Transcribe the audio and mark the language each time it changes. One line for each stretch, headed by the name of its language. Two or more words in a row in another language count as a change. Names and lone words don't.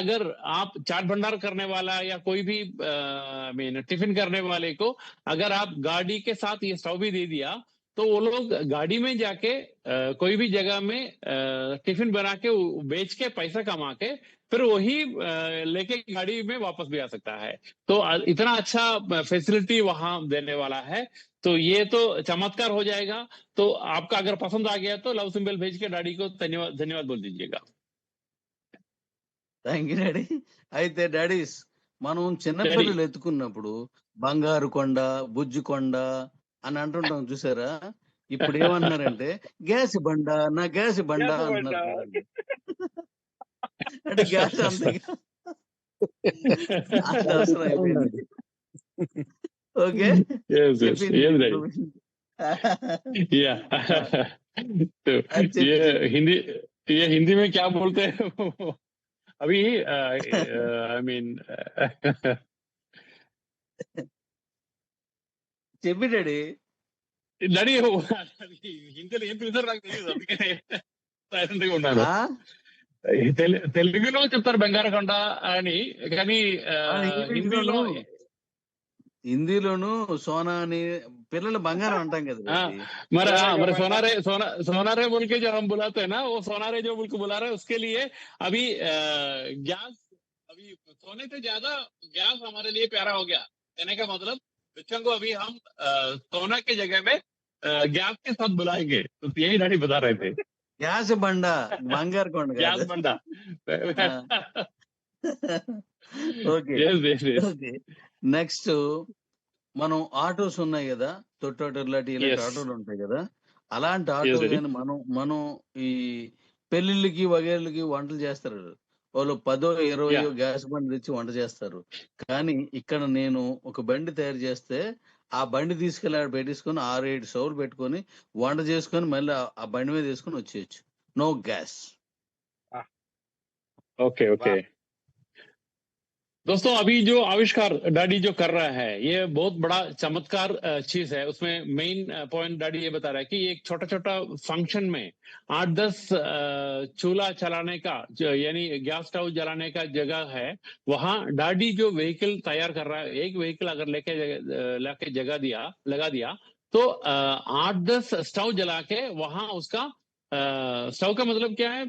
Hindi: अगर आप चाट भंडार करने वाला या कोई भी मीन टिफिन करने वाले को अगर आप गाड़ी के साथ ये स्टोव भी दे दिया, तो वो लोग गाड़ी में जाके कोई भी जगह में टिफिन बना के बेच के पैसा कमा के फिर वही लेके गाड़ी में वापस भी आ सकता है। तो इतना अच्छा फैसिलिटी वहां देने वाला है। तो ये तो चमत्कार हो जाएगा। तो आपका अगर पसंद आ गया तो
English: love symbol
Hindi: भेज के डैडी को धन्यवाद धन्यवाद बोल दीजिएगा।
English: Thank you Daddy.
Telugu: అయితే డాడీస్ మనం చిన్నపిల్లలు ఎత్తుకున్నప్పుడు బంగారు కొండ, బుజ్జి కొండ అని అంటుంటాం చూసారా? ఇప్పుడు ఏమన్నారంటే గ్యాస్ బండ, నా గ్యాస్ బండ అంటున్నారు చూడండి. అంటే గ్యాస్ అంతే అంత అవసరం అయిపోయింది. ఓకే
English: Yes, yes, yes, Daddy. Yeah.
Hindi: तो ये हिंदी में क्या बोलते हैं अभी
English: I mean
Telugu: చెప్పి డాడీ. డాడీ హిందీలో ఏం పిలుస్తారు నాకు తెలియదు, అందుకనే సైలెంట్ గా ఉన్నాను. తెలుగులో చెప్తారు బంగారకొండ అని, కానీ హిందీలోను సోనా అని పిల్లలు బంగారం అంటాం కదా.
Hindi: मरे सोनारे बोल के जो हम बुलाते हैं ना, वो सोनारे जो बोल के बुला रहे हैं, उसके लिए अभी गैस, अभी सोने से ज्यादा गैस हमारे लिए प्यारा हो गया। कहने का मतलब बच्चों को अभी हम सोना के जगह में गैस के साथ बुलाएंगे। तो यही डैडी बता रहे थे,
Telugu: గ్యాస్ బండ బంగారు కొండ గ్యాస్ బండ। ఓకే ఓకే. నెక్స్ట్ మనం ఆటోస్ ఉన్నాయి కదా, తొట్టాటోలు లాంటి ఇలాంటి ఆటోలు ఉంటాయి కదా, అలాంటి ఆటో కానీ మనం ఈ పెళ్లిళ్ళకి వగేళ్ళకి వంటలు చేస్తారు. వాళ్ళు 10-20 గ్యాస్ బండి తెచ్చి వంట చేస్తారు. కానీ ఇక్కడ నేను ఒక బండి తయారు చేస్తే ఆ బండి తీసుకెళ్ళి ఆడ పెట్టేసుకొని 6-7 స్టవ్లు పెట్టుకొని వంట చేసుకొని మళ్ళీ ఆ బండి మీద తీసుకొని వచ్చేయచ్చు.
English: No gas. OK OK
Hindi: दोस्तों, अभी जो आविष्कार डैडी जो कर रहा है, ये बहुत बड़ा चमत्कार चीज है। उसमें
English: main point
Hindi: डैडी ये बता रहा है कि एक छोटा छोटा फंक्शन में 8-10 चूल्हा चलाने का, यानी
English: gas stove
Hindi: जलाने का जगह है, वहां डैडी जो व्हीकल तैयार कर रहा है, एक व्हीकल अगर लेके जगह लगा दिया तो 8-10 स्टोव जला के वहां उसका स्टोव का मतलब क्या है?